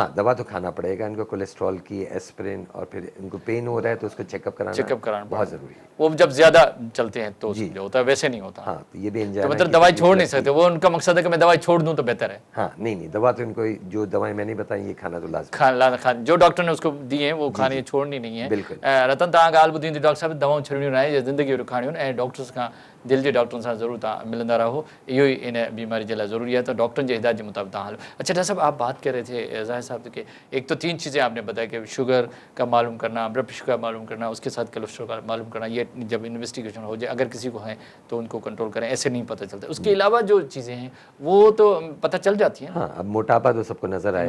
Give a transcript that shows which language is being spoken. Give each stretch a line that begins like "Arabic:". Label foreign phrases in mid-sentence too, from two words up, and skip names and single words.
Urdu: ہاں، دوا تو کھانا پڑے گا ان کو، کولیسٹرول کی، ایسپرین، اور پھر ان کو پین ہو رہا ہے تو اس کو چیک اپ چیک اپ کرانا बहुत पड़ेगा। ضروری ہے. وہ جب زیادہ چلتے ہیں تو जी। سمجھو ہوتا ہے، ویسے نہیں ہوتا. ہاں، تو یہ بھی तो एंजाइना मतलब की दवाई तकलीफ چھوڑ نہیں लगती सकते, है। وہ ان کا مقصد ہے کہ میں دوائی چھوڑ دوں تو بہتر ہے. ہاں، نہیں، دوا تو ان کو جو دوائیں میں نے بتائی یہ کھانا تو لازمی. خان جو ڈاکٹر نے اس کو دی ہے وہ जी, खानी जी। چھوڑنی نہیں ہے. बिल्कुल।
Sindhi: रतन तव्हां ॻाल्हि ॿुधी हूंदी डॉक्टर साहब, दवाऊं छॾणियूं न आहे,
Urdu: یہ زندگی بھر
Sindhi: खाणियूं आहिनि ऐं डॉक्टर्स खां, दिलि जे डॉक्टरनि सां ज़रूरु तव्हां मिलंदा रहो, इहो ई इन बीमारी जे लाइ ज़रूरी है, तो डॉक्टरनि जे हिदायत जे मुताबिक़ तव्हां हलो।
Urdu: اچھا ڈاکٹر صاحب، آپ بات کر رہے تھے ظاہر صاحب کہ ایک تو 3 چیزیں آپ نے بتایا کہ شوگر کا معلوم کرنا، بلڈ پریشر کا معلوم کرنا، اس کے ساتھ کولیسٹرول کا معلوم کرنا، یہ جب انویسٹیگیشن ہو جائے، اگر کسی کو ہے تو ان کو کنٹرول کریں، ایسے نہیں پتا چلتا. اس کے علاوہ جو چیزیں ہیں وہ تو پتا چل جاتی ہیں نا? ہاں، اب موٹاپا تو سب کو نظر آئے گا.